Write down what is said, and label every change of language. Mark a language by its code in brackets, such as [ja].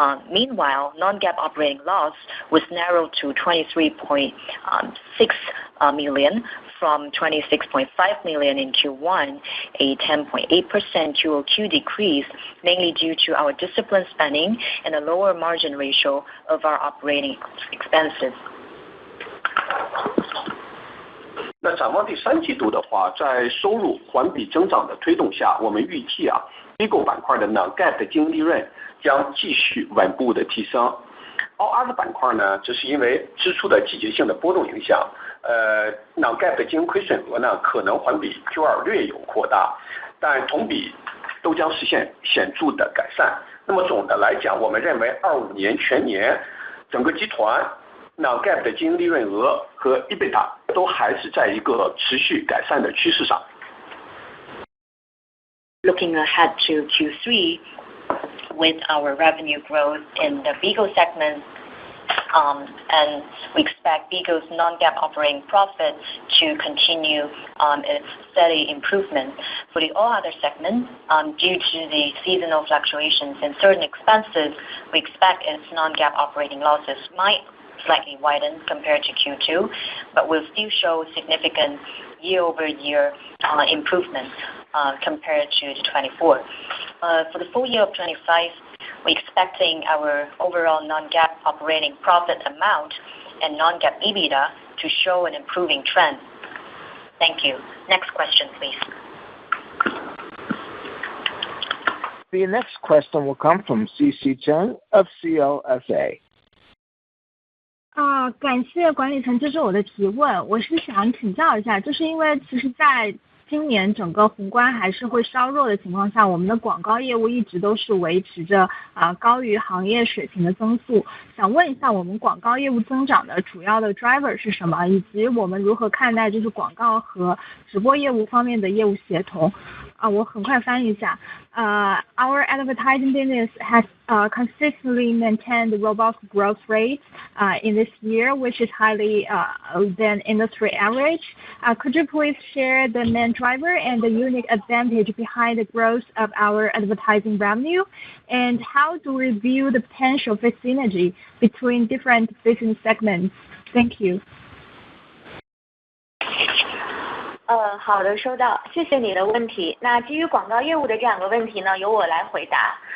[en] Meanwhile, non-GAAP operating loss was narrowed to 23.6 million from 26.5 million in Q1, a 10.8% QOQ decrease, mainly due to our disciplined spending and a lower margin ratio of our operating expenses. [zh] 那展望第三季度的话，在收入环比增长的推动下，我们预计啊 ，BIGO 板块的 non-GAAP 的经营利润将继续稳步的提升。 All other 板块呢，这是因为支出的季节性的波动影响，non-GAAP 的经营亏损额呢，可能环比 Q2 略有扩大，但同比都将实现显著的改善。那么总的来讲，我们认为25年全年整个集团 non-GAAP 的经营利润额和 EBITDA 都还是在一个持续改善的趋势上。 [en] Looking ahead to Q3, with our revenue growth in the BIGO segment, and we expect BIGO's non-GAAP operating profit to continue its steady improvement. For the all other segment, due to the seasonal fluctuations in certain expenses, we expect its non-GAAP operating losses might slightly widen compared to Q2, but will still show significant year-over-year improvement compared to 24. For the full year of 25, we're expecting our overall non-GAAP operating profit amount and non-GAAP EBITDA to show an improving trend. Thank you. Next question, please. The next question will come from CC Chen of CLSA. [zh] 感谢管理层接受我的提问。我是想请教一下，就是因为其实在今年整个宏观还是会稍弱的情况下，我们的广告业务一直都是维持着高于行业水平的增速。想问一下，我们广告业务增长的主要的 driver 是什么，以及我们如何看待就是广告和直播业务方面的业务协同？我很快翻译一下。 [en] Our advertising business has consistently maintained robust growth rates in this year, which is higher than industry average. Could you please share the main driver and the unique advantage behind the growth of our advertising revenue? And how do we view the potential for synergy between different business segments? Thank you. [zh] 好的，收到，谢谢你的问题。那基于广告业务的这两个问题呢，由我来回答。